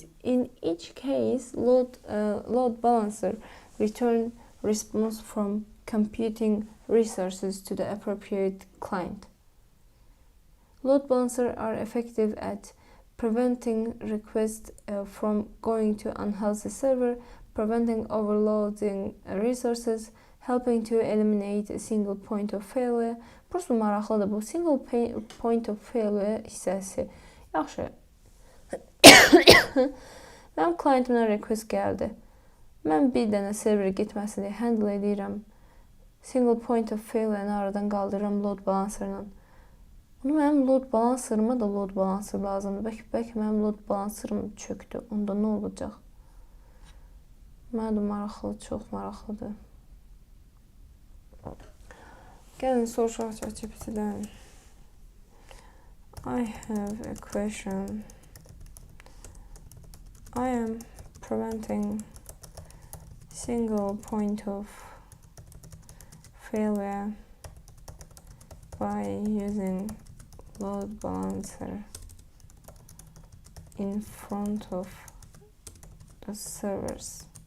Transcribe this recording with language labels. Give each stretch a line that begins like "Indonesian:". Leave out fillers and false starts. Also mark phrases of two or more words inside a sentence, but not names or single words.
English: In each case, load balancer return response from computing resources to the appropriate client. Load balancers are effective at preventing requests from going to unhealthy server, preventing overloading resources, helping to eliminate a single point of failure.
Azerbaijani: Burası maraqlıdır bu.
English: Single point of failure
Azerbaijani: hissəsi. Yaxşı. Mənim klientimdən request gəldi. Mən bir dənə serverə getməsini handle edirəm.
English: Single point of failure-ni
Azerbaijani: aradan qaldırıram
English: load balancerla.
Azerbaijani: Mənim
English: load balancerıma
Azerbaijani: da
English: load balancer
Azerbaijani: lazımdır. Bəlkə mənim
English: load balancerım
Azerbaijani: çöktü. Onda nə olacaq? Mənə də maraqlı, çox maraqlıdır. Gəlin soruşaq ChatGPT-dən.
English: I have a question. I am preventing single point of failure by using load balancer in front of the servers.